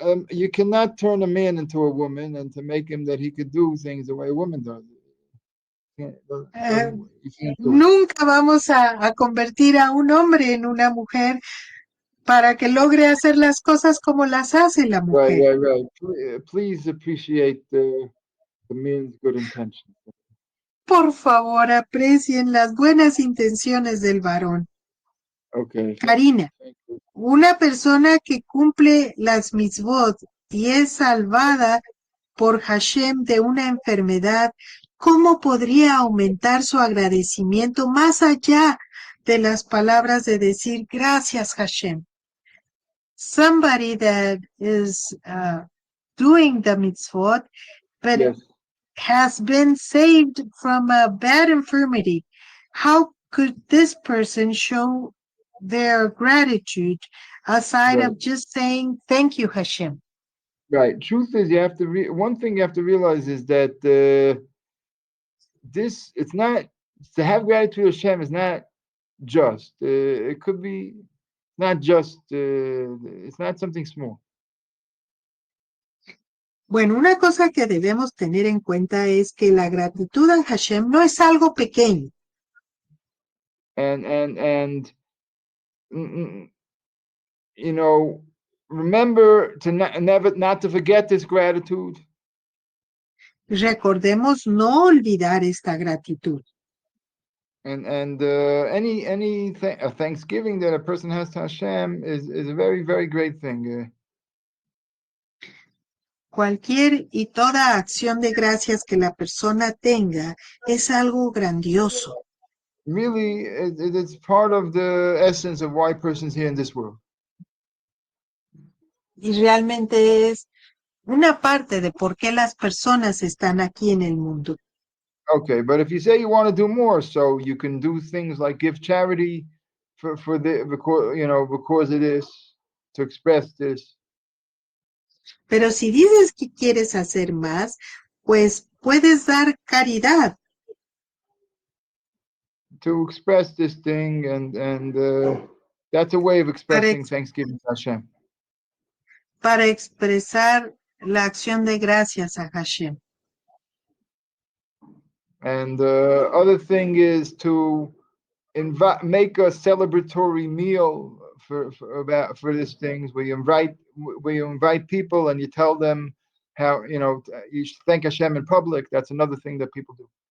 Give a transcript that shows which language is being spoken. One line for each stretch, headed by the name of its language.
English: You cannot turn a man into a woman and to make him that he could do things the way a woman does. You can't do it.
Spanish: Nunca vamos a convertir a un hombre en una mujer para que logre hacer las cosas como las hace la mujer.
English: Right. Please appreciate the man's good intentions.
Spanish: Por favor, aprecien las buenas intenciones del varón.
English: Okay.
Spanish: Karina, una persona que cumple las mitzvot y es salvada por Hashem de una enfermedad, ¿cómo podría aumentar su agradecimiento más allá de las palabras de decir gracias Hashem?
English: Somebody that is doing the mitzvot, but Yes. has been saved from a bad infirmity, how could this person show their gratitude aside of just saying thank you Hashem? Right. Truth is, you have to. One thing you have to realize is that it's not to have gratitude to Hashem is not just. It could be not just. It's not something small.
Spanish: Bueno, una cosa que debemos tener en cuenta es que la gratitud a Hashem no es algo pequeño.
English: And you know, remember to not to forget this gratitude.
Spanish: Recordemos no olvidar esta gratitud.
English: And any thanksgiving that a person has to Hashem is a very, very great thing.
Spanish: Cualquier y toda acción de gracias que la persona tenga es algo grandioso.
English: Really, it's part of the essence of why a person's here in this world.
Spanish: Y realmente es una parte de por qué las personas están aquí en el mundo.
English: Okay, but if you say you want to do more, so you can do things like give charity because it is to express this.
Spanish: Pero si dices que quieres hacer más, pues puedes dar caridad.
English: To express this thing, and that's a way of expressing thanksgiving to Hashem.
Spanish: Para expresar la acción de gracias a Hashem.
English: And the other thing is to make a celebratory meal for these things where you invite people and you tell them how you should thank Hashem in public. That's another thing that people do.